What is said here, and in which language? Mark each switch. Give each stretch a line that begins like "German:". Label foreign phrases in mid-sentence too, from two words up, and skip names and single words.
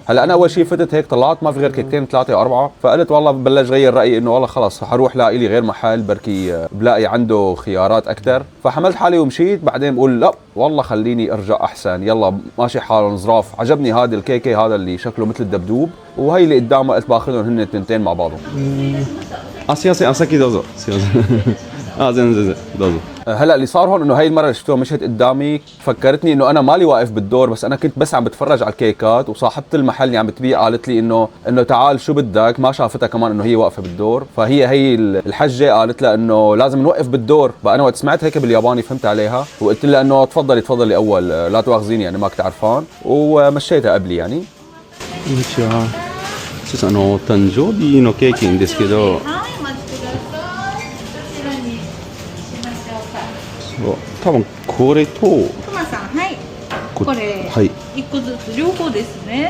Arabic: هلا انا اول شيء فتت هيك طلعت ما في غير كيكتين ثلاثة أربعة، فقلت والله ببلش غير رأيي انه والله خلص حروح لاقي لي غير محل بركي بلاقي عنده خيارات اكثر، فحملت حالي ومشيت. بعدين بقول لا والله خليني ارجع احسن، يلا ماشي حالهم ظراف. عجبني هذا الكيكة، هذا اللي شكله مثل الدبدوب، وهي اللي قدامه قلت باخذهم هن التنتين مع بعضهم.
Japanese: あ、すいません、あ、先どうぞ。すいません。あ、全然全然どうぞ。
Arabic: هلا اللي صار هون انه هاي المره اللي شفتوها مشيت قدامي فكرتني انه انا مالي واقف بالدور، بس انا كنت بس عم بتفرج على الكيكات، وصاحبه المحل اللي عم بتبيع قالت لي انه تعال شو بدك، ما شافتها كمان انه هي واقفه بالدور، فهي الحجه قالت لها انه لازم نوقف بالدور. بقى انا وقت سمعت هيك بالياباني فهمت عليها وقلت لها انه تفضلي تفضلي اول، لا تواخذيني يعني ما كنت عرفان، ومشيتها قبلي يعني.
Japanese: こんにちは。ちょっと誕生日のケーキんですけど、はい、お待ちください。どちらにしましょうか。そう多分これとくまさん、はい。これ、はい。一個ずつ両方ですね。